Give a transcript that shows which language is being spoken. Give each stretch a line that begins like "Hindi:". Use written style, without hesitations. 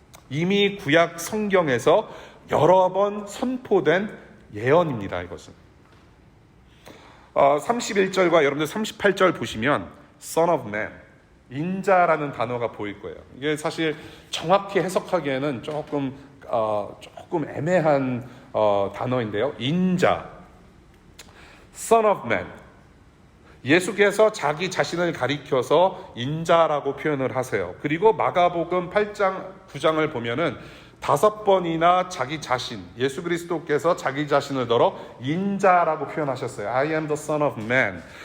Korean: 이미 구약 성경에서 여러 번 선포된 예언입니다, 이것은. 31절과 여러분들 38절 보시면 Son of Man, 인자라는 단어가 보일 거예요. 이게 사실 정확히 해석하기에는 조금 애매한 단어인데요. 인자, Son of Man. 예수께서 자기 자신을 가리켜서 인자라고 표현을 하세요. 그리고 마가복음 8장, 9장을 보면은 5번이나 자기 자신, 예수 그리스도께서 자기 자신을 더러 인자라고 표현하셨어요.
English: I am the Son of Man.